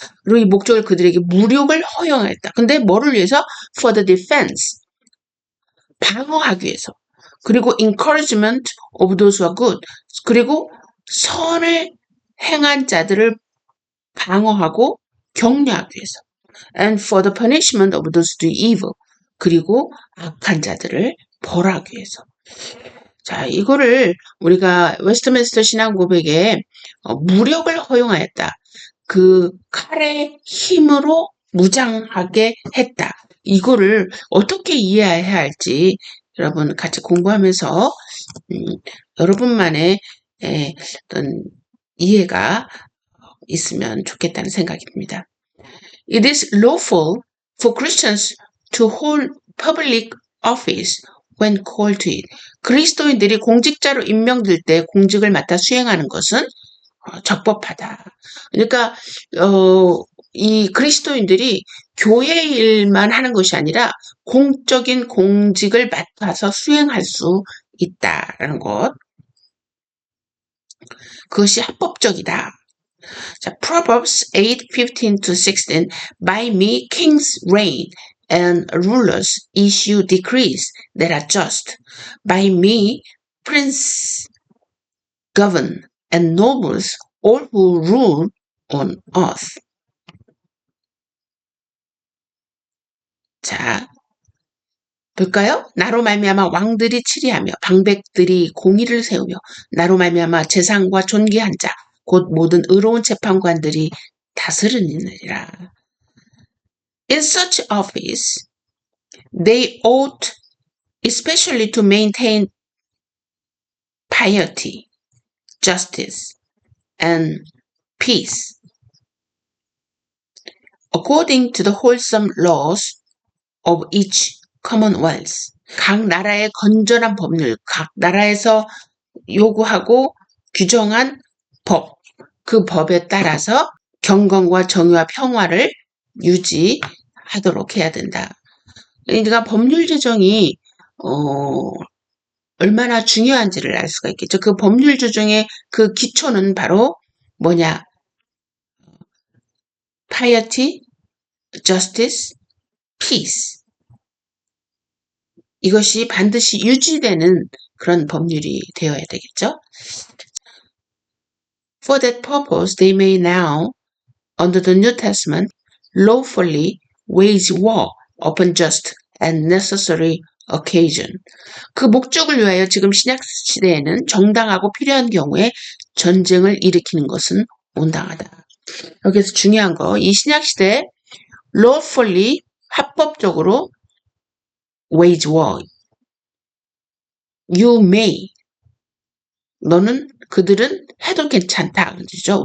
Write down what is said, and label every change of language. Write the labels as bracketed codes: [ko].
[ko] 그리고 이 목적을 그들에게 무력을 허용했다. 근데 뭐를 위해서? [en] For the defense. [ko] 방어하기 위해서. 그리고 [en] encouragement of those who are good. [ko] 그리고 선을 행한 자들을 방어하고 격려하기 위해서. [en] And for the punishment of those who do evil. [ko] 그리고 악한 자들을 벌하기 위해서. 자, 이거를 우리가 웨스트민스터 신앙고백에 무력을 허용하였다. 그 칼의 힘으로 무장하게 했다. 이거를 어떻게 이해해야 할지 여러분 같이 공부하면서 여러분만의 어떤 이해가 있으면 좋겠다는 생각이 듭니다. [en] It is lawful for Christians to hold public office when called to it. [ko] 그리스도인들이 공직자로 임명될 때 공직을 맡아 수행하는 것은 적법하다. 그러니까 이 그리스도인들이 교회 일만 하는 것이 아니라 공적인 공직을 맡아서 수행할 수 있다라는 것. 그것이 합법적이다. [en] 자, Proverbs 8:15-16 By me kings reign and rulers issue decrees that are just. By me princes govern and nobles all who rule on earth. [ko] 자, 볼까요? 나로 말미암아 왕들이 치리하며 방백들이 공의를 세우며 나로 말미암아 재상과 존귀한 자 곧 모든 의로운 재판관들이 다스리느니라. [en] In such office, they ought especially to maintain piety, justice, and peace, according to the wholesome laws of each commonwealth. [ko] 각 나라의 건전한 법률, 각 나라에서 요구하고 규정한 법, 그 법에 따라서 경건과 정의와 평화를 유지하도록 해야 된다. 그러니까 법률 제정이 얼마나 중요한지를 알 수가 있겠죠. 그 법률 제정의 그 기초는 바로 뭐냐? [en] piety, justice, peace. [ko] 이것이 반드시 유지되는 그런 법률이 되어야 되겠죠. [en] For that purpose, they may now, under the New Testament, lawfully wage war upon just and necessary occasion. [ko] 그 목적을 위하여 지금 신약 시대에는 정당하고 필요한 경우에 전쟁을 일으키는 것은 온당하다. 여기서 중요한 거, 이 신약 시대에 lawfully 합법적으로 [en] wage war, you may, [ko] 너는 그들은 해도 괜찮다. 그죠?